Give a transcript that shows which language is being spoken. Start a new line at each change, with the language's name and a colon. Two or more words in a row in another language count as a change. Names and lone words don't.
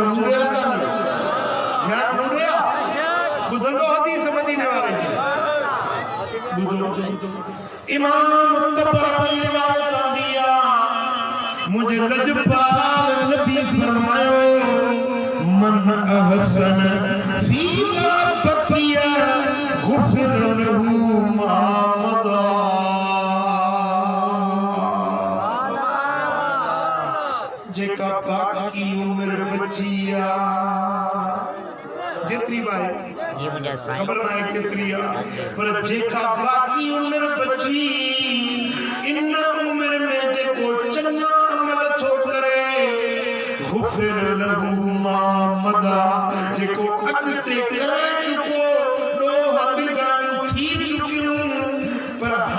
Sindhi: मुरिया कान ध्यान मुरिया ॿुधंदो हदीस मदीने वारे जी ॿुधो इमाम तबरानी रिवायत आंदी आहे मुंहिंजे लजपाल नबी फरमायो
Arabic: من أحسن فيما بقي غفر له ما مضى
Sindhi: जेका बाकी उम्र बची जेतिरी बाए ये मुंहिंजा साईं खबर नाहे केतिरी आहे पर जेका बाकी उम्र बची इन उम्र में जेको चङा अमल थो करे
Arabic: غفر له ما مضى
Sindhi: जेको अॻिते करे चुको ॾोह बिगाड़ियूं थी चुकियूं